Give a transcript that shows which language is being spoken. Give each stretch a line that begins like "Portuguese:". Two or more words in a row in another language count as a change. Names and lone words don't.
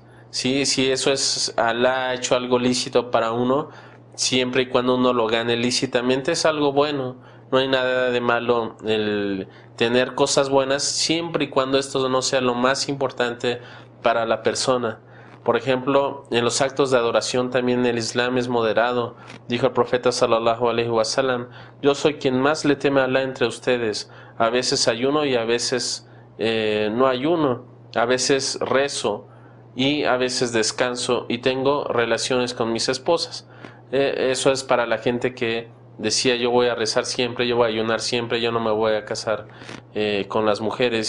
Spanish: Sí, si eso es, Alá ha hecho algo lícito para uno, siempre y cuando uno lo gane lícitamente es algo bueno. No hay nada de malo el tener cosas buenas siempre y cuando esto no sea lo más importante para la persona. Por ejemplo, en los actos de adoración también el Islam es moderado. Dijo el profeta
Arabic: صلى الله عليه وسلم:
Spanish: yo soy quien más le teme a Allah entre ustedes. A veces ayuno y a veces no ayuno. A veces rezo y a veces descanso y tengo relaciones con mis esposas. Eso es para la gente que decía yo voy a rezar siempre, yo voy a ayunar siempre, yo no me voy a casar con las mujeres.